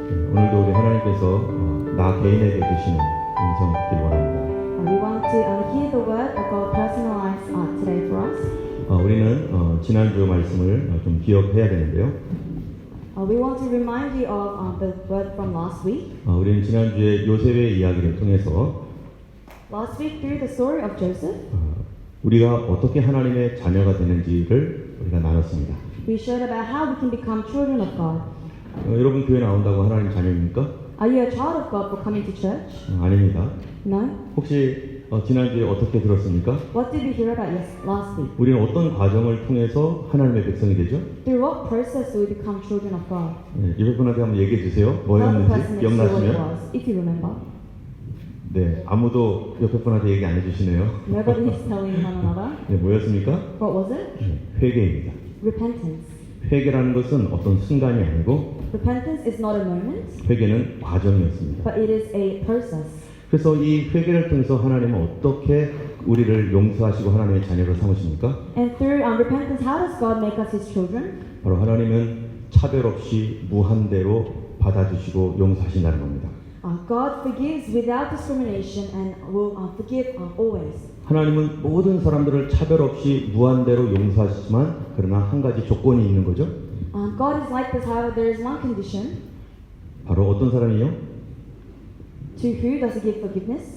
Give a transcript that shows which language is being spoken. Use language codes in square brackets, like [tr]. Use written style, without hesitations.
[ko] 오늘도 우리 하나님께서 나 개인에게 주시는 음성 듣길 원합니다. [en] We want to hear the word of God personalized today for us. [ko] 우리는 지난주 말씀을 좀 기억해야 되는데요. [en] We want to remind you of the word from last week. [ko] 우리는 지난주에 요셉의 이야기를 통해서 [en] Last week, through the story of Joseph, [ko] 우리가 어떻게 하나님의 자녀가 되는지를 우리가 나눴습니다. [en] we showed about how we can become children of God. [ko] 여러분 교회 나온다고 하나님 자녀입니까? [en] Are you a child of God for coming to church? [ko] 아닙니다. [en] No. [ko] 혹시 지난주에 어떻게 들었습니까? [en] What did we hear about last week? [ko] 우리는 어떤 과정을 통해서 하나님의 백성이 되죠? [en] Through what process do we become children of God? [ko] 옆에 분한테 한번 얘기해 주세요. [en] Tell the [ko] 뭐였는지 [en] person next to you what it [ko] 기억나시면. [en] was, if you remember. [ko] 네, 아무도 옆에 분한테 얘기 안 해주시네요. [en] Nobody is telling one another. [ko] 네, 뭐였습니까? [en] What was it? [ko] 회개입니다. [en] Repentance. [ko] 회개라는 것은 어떤 순간이 아니고 [en] Repentance is not a moment, [ko] 회개는 과정이었습니다. [en] but it is a process. [ko] 그래서 이 회개를 통해서 하나님은 어떻게 우리를 용서하시고 하나님의 자녀로 삼으십니까? [en] And through repentance, how does God make us His children? [ko] 바로 하나님은 차별 없이 무한대로 받아주시고 용서하신다는 겁니다. [en] God forgives without discrimination and will forgive always. [ko] 하나님은 모든 사람들을 차별 없이 무한대로 용서하시지만 그러나 한 가지 조건이 있는 거죠. [en] God is like this, however, there is one condition. [ko] 바로 어떤 사람이요? [en] To who does He give forgiveness?